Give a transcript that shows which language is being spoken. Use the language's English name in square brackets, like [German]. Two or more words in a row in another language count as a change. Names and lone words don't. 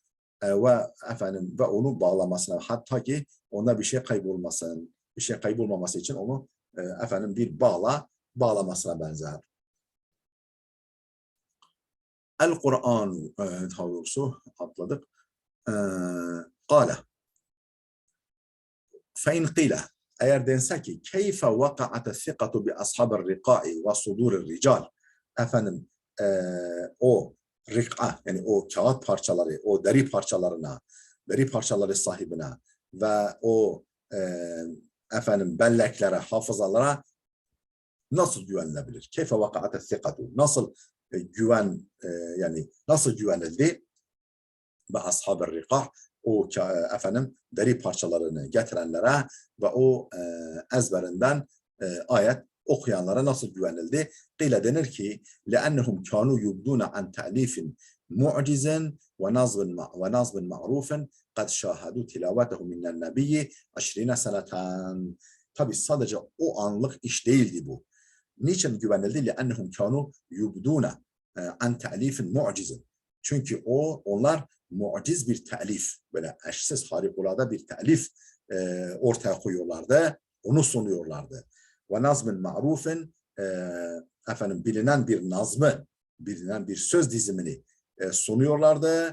[Turkish] Ve efendim ve onu bağlamasına, hatta ki onda bir şey kaybolmasın. Bir şey kaybolmaması için onu efendim bir bağlamasına benzer. El-Kur'an doğrusu atladık. [Arabic] قال فإن قيل [Turkish] eğer dense ki [Arabic] كيف وقعت الثقة بأصحاب الرقاع وصدور الرجال, [Turkish] efendim o rika yani o kağıt parçaları, o deri parçaları sahibine ve o efendim belleklere, hafızalara nasıl güvenilebilir? [Arabic] كيف وقعت الثقة, [Turkish] nasıl yani nasıl güvenildi? Ve ashab-ı rika, o efendim deri parçalarını getirenlere ve o ezberinden ayet okuyanlara nasıl güvenildi? [Arabic] Qile [Turkish] denir ki [Arabic] لأنهم كانوا يبدون عن تأليف معجز ونظم معروف قد شاهدوا تلاوته من النبي 20 seneten. [Turkish] Tabi sadece o anlık iş değildi bu. Niçin güvenildi? [Arabic] لأنهم كانوا يبدون عن تأليف معجز. [Turkish] Çünkü onlar muciz bir telif, böyle eşsiz harikulade bir telif ortaya koyuyorlardı, onu sunuyorlardı. [Arabic] ونظم معروف, [Turkish] efendim bilinen bir nazmı, bilinen bir söz dizimini sunuyorlardı.